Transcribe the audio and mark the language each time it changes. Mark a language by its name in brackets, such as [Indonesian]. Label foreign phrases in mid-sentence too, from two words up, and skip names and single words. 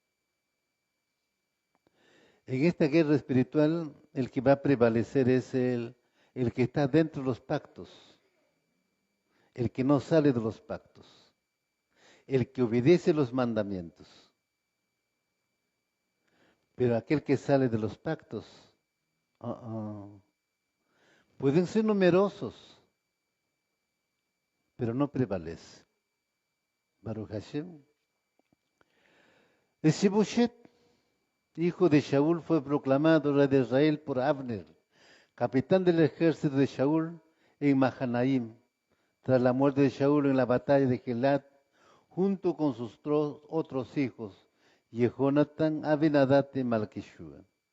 [Spanish] En esta guerra espiritual, el que va a prevalecer es el que está dentro de los pactos, el que no sale de los pactos, el que obedece los mandamientos. Pero aquel que sale de los pactos, pueden ser numerosos, pero no prevalece. [Hebrew] Baruch Hashem. [Spanish] Esiboshet, hijo de Shaul, fue proclamado rey de Israel por Abner, capitán del ejército de Shaul en Mahanaim, tras la muerte de Shaul en la batalla de Gelat, junto con sus otros hijos, Jehonatán, Abinadab y Malquishua.